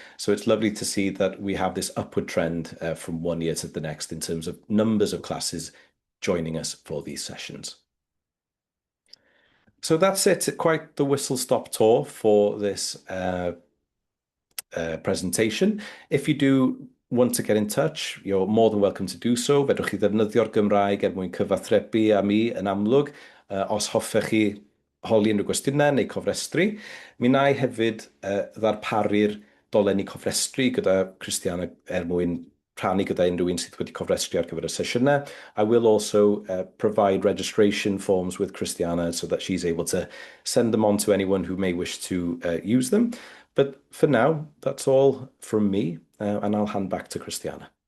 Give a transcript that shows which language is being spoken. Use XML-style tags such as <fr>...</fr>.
<en>So it's lovely to see that we have this upward trend from one year to the next in terms of numbers of classes joining us for these sessions. So that's it, quite the whistle-stop tour for this presentation. If you do want to get in touch, you're more than welcome to do so.</en> <cy>Fedrwch chi ddefnyddio'r Gymraeg mwyn cyfathrebu â mi yn amlwg. Os hoffech chi holi unrhyw gwestiynau neu cofrestru. Mi wna I hefyd ddarparu'r dolenni cofrestru gyda Christiane mwyn rhannu gyda unrhyw un sydd wedi cofrestru ar gyfer y sesiynau.</cy> <en>I will also provide registration forms with Christiane so that she's able to send them on to anyone who may wish to use them. But for now, that's all from me, and I'll hand back to Christiane.</en>